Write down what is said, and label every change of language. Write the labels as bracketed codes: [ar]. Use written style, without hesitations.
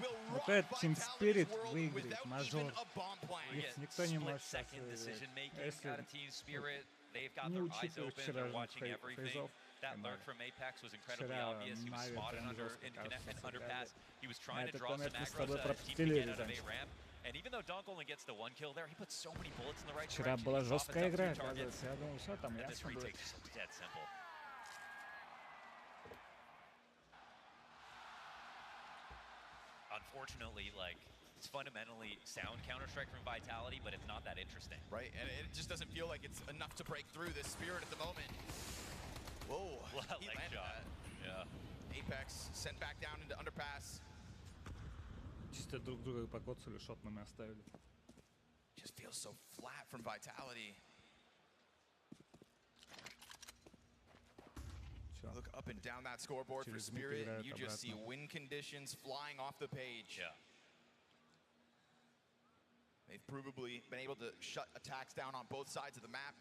[ru] Вот этот Team Spirit выиграет мажор. Их никто не может сейчас выиграть. Если не учитывать вчерашних фейзов. [en] That lurk from Apex was incredibly obvious. He was spotted in underpass. He was trying to draw some aggro so his team could get out of A ramp. And even though Donk only gets the one kill there, he puts so many bullets in the right direction. [ru] Вчера была жесткая игра, оказывается. Я думал, все там ясно будет. [en] This retake is dead simple. Unfortunately, like, it's fundamentally sound Counter-Strike from Vitality, but it's not that interesting. Right, and it just doesn't feel like it's enough to break through this Spirit at the moment. Whoa, he landed that. Yeah. Apex sent back down into underpass. [ru] Чисто друг друга покоцали, шотными оставили. [en] Just feels so flat from Vitality. Look up and down that scoreboard for Spirit, and you just see win conditions flying off the page. Yeah. They've provably been able to shut attacks down on both sides of the map.